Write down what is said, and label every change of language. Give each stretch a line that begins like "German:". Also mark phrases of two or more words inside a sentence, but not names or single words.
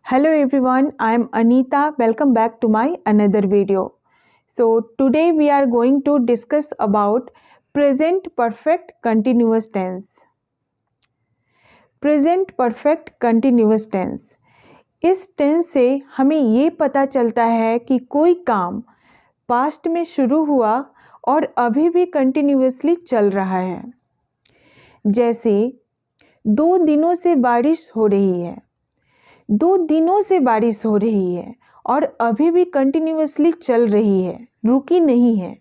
English: Hello everyone, I am Anita. Welcome back to my another video. So today we are going to discuss about present perfect continuous tense. Present perfect continuous tense.
Hindi: इस टेंस से हमें ये पता चलता है कि कोई काम पास्ट में शुरू हुआ और अभी भी कंटिन्यूअसली चल रहा है। जैसे 2 दिनों से बारिश हो रही है। 2 दिनों से बारिश हो रही है और अभी भी कंटिन्यूअसली चल रही है, रुकी नहीं है।